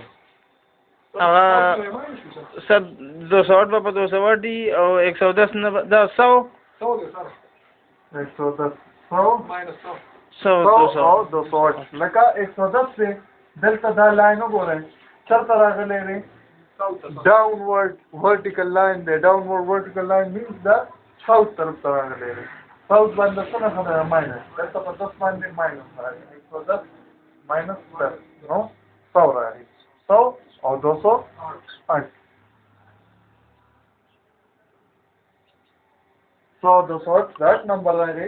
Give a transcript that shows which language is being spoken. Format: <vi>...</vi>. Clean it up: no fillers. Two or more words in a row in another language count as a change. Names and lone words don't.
<ps>هغه سر 208 په 208 دی او 110 نه دا 100 دی سر 110 100 ماینس 100 او 208. لکه 110 دی دلته دا لاین وګورئ چېرته راغلی دی؟</ps> <en>downward vertical line. The downward vertical line means the south</en> <ps>طرف ته راغلی دی. south باندې څه نښه ده؟ ماینس. دلته په 10 باندې ماینس راغلی. 110 ماینس 10 نو 100 راغلی. 100 او 208. 100 208 8 نمبر راغلی.</ps>